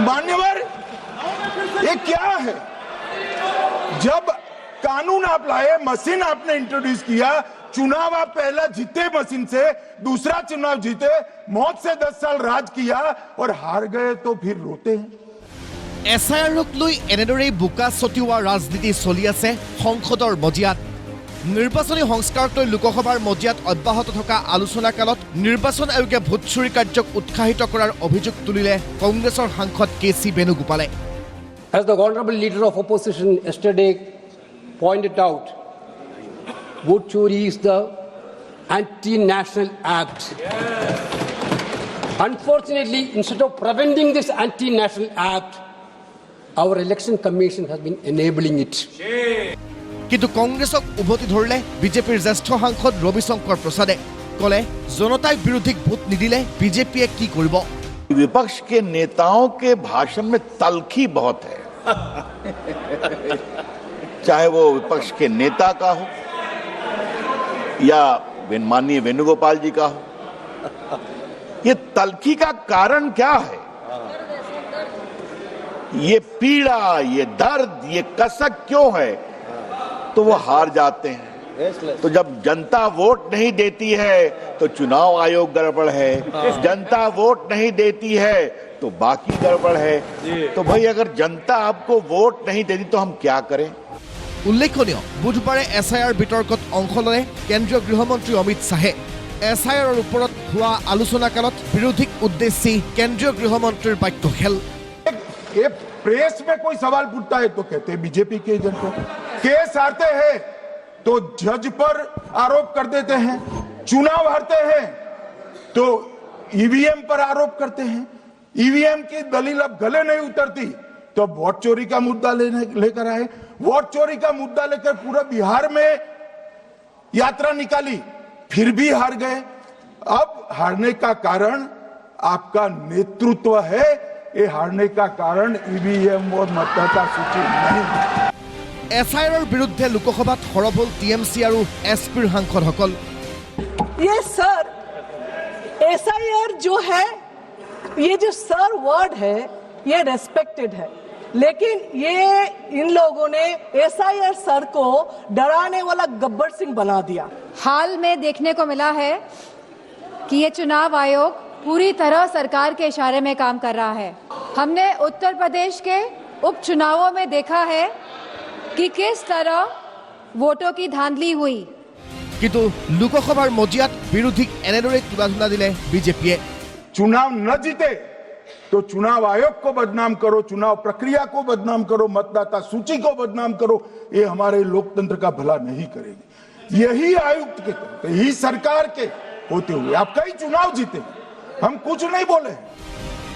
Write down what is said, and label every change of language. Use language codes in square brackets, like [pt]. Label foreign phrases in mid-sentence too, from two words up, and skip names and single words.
[hi] मान्यवर ये क्या है? जब कानून आप लाए, मशीन आपने इंट्रोड्यूस किया, चुनाव आप पहला जीते मशीन से, दूसरा चुनाव जीते, मौत से 10 साल राज किया और हार गए तो फिर रोते हैं। [as] एसआईआरक লৈ এনেদৰেই বোকা ছটিওৱা ৰাজনীতি চলি আছে সংসদৰ মজিয়াত। নিৰ্বাচনী সংস্কাৰক লৈ লোকসভাৰ মজিয়াত অব্যাহত থকা আলোচনা কালত নিৰ্বাচন আয়োগে ভোট চুৰি কাৰ্যক উৎসাহিত কৰাৰ অভিযোগ তুলিলে কংগ্ৰেছৰ সাংসদ কে.চি. বেণুগোপালে। [en] As the honorable leader of opposition yesterday pointed out, [hi] वोट चोरी [en] is the anti-national act. Unfortunately, instead of preventing this anti-national act, our election commission has been enabling it. [as] কিন্তু কংগ্ৰেছক উভতি ধৰিলে বিজেপিৰ জ্যেষ্ঠ সাংসদ ৰবিশংকৰ প্ৰসাদে। কলে জনতাই বিৰোধীক ভোট নিদিলে বিজেপিয়ে কি কৰিব? [hi] विपक्ष के नेताओं के भाषण में तलखी बहुत है। चाहे वो विपक्ष के नेता का हो या माननीय वेणुगोपाल जी का हो, ये तलखी का कारण क्या है? ये पीड़ा, ये दर्द, ये कसक क्यों है? तो वो हार जाते हैं। तो जब जनता वोट नहीं देती है तो चुनाव आयोग गड़बड़ है, जनता वोट नहीं देती है तो बाकी गड़बड़ है। तो भाई अगर जनता आपको वोट नहीं देती तो हम क्या करें? [as] উল্লেখনীয়, বুধবাৰে এছআইআৰ বিতৰ্কত অংশ ললে কেন্দ্ৰীয় গৃহমন্ত্ৰী অমিত শ্বাহে। এছআইআৰৰ ওপৰত হোৱা আলোচনা কালত বিৰোধীক উদ্দেশ্যি কেন্দ্ৰীয় গৃহমন্ত্ৰীৰ বাক্য খেল। [hi] ये प्रेस में कोई सवाल पूछता है तो कहते हैं बीजेपी के एजेंट को, केस हारते हैं तो जज पर आरोप कर देते हैं, चुनाव हारते हैं तो ईवीएम पर आरोप करते हैं, ईवीएम की दलील अब गले नहीं उतरती तो वोट चोरी का मुद्दा लेकर आए, वोट चोरी का मुद्दा लेकर पूरा बिहार में यात्रा निकाली, फिर भी हार गए। अब हारने का कारण आपका नेतृत्व है, ये हारने का कारण ईवीएम और मतदाता सूची नहीं। [as] এছআইআৰৰ বিৰুদ্ধে লোকসভাত সৰব হ'ল টিএমচি আৰু এছপিৰ সাংসদসকল। [hi] ये सर एसआईआर जो है, ये जो सर वर्ड है ये रेस्पेक्टेड है, लेकिन ये इन लोगों ने एसआईआर सर को डराने वाला गब्बर सिंह बना दिया। हाल में देखने को मिला है कि ये चुनाव आयोग पूरी तरह सरकार के इशारे में काम कर रहा है। हमने उत्तर प्रदेश के उपचुनावों में देखा है कि किस तरह वोटों की धांधली हुई। [as] কিন্তু লোকসভাৰ মজিয়াত বিৰোধীক এনেদৰে তুলাধুলা দিলে বিজেপিয়ে। [hi] चुनाव न जीते तो चुनाव आयोग को बदनाम करो, चुनाव प्रक्रिया को बदनाम करो, मतदाता सूची को बदनाम करो, ये हमारे लोकतंत्र का भला नहीं करेगी। यही आयुक्त के तहत, यही सरकार के होते हुए आप कई चुनाव जीते, हम कुछ नहीं बोले।